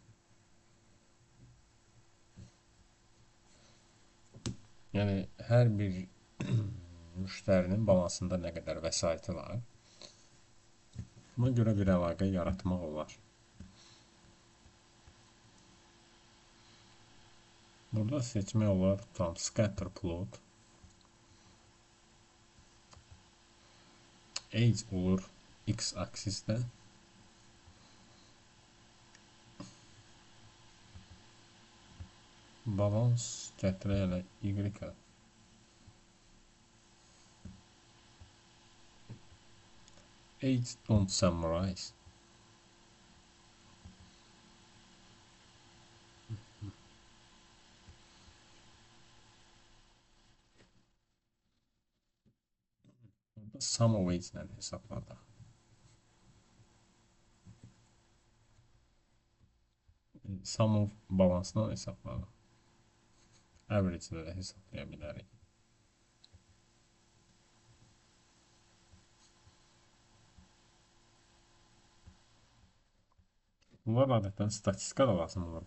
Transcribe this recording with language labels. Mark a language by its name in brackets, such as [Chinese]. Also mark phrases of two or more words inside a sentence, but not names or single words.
[Azerbaijani] Yəni hər bir müştərinin balansında nə qədər vəsaiti var. Buna görə bir əlaqə yaratmaq olar. Burada seçmək olar, tutalım, [English] scatter plot. [Azerbaijani] Age olur x aksisdə. Balans gətirək elə y-ə. [English] Age don't summarize. [Azerbaijani] Burada [English] sum of age- [Azerbaijani] lə hesabladıq. [English] Sum of [Azerbaijani] balansla hesabladıq. Average-lə də hesablaya bilərik. Bunlar adətən statistika da lazım olur.